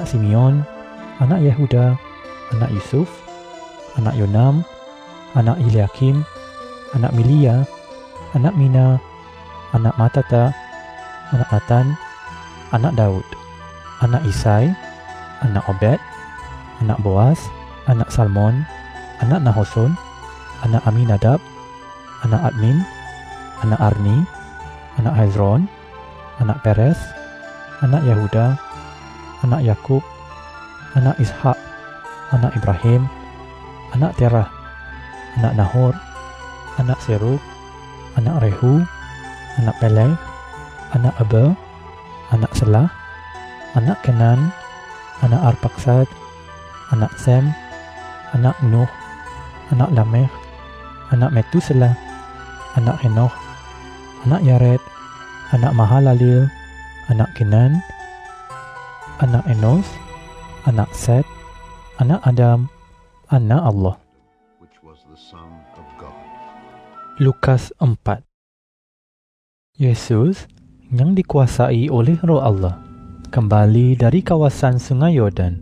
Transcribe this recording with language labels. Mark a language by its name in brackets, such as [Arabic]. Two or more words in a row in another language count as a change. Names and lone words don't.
[Indonesian] Simeon, anak Yehuda, anak Yusuf, anak Yonam, anak Eliakim, anak Milia, anak Mina, anak Matata, anak Natan, anak Daud, anak Isai, anak Obed, anak Boaz, anak Salmon, anak Nahoson, anak Aminadab, anak Admin, anak Arni, anak Hezron, anak Perez, anak Yehuda, anak Yakub, anak Ishak, anak Ibrahim, anak Terah, anak Nahor, anak Serug, anak Rehu, anak Peleg, anak Abel, anak Selah, anak Kenan, anak Arpaksad, anak Sem, anak Nuh, anak Lamech, anak Metusela, anak Henoch, anak Yared, anak Mahalalil, anak Kenan, anak Enos, anak Set, anak Adam, anak Allah. Lukas 4. Yesus yang dikuasai oleh Roh Allah kembali dari kawasan Sungai Yordan.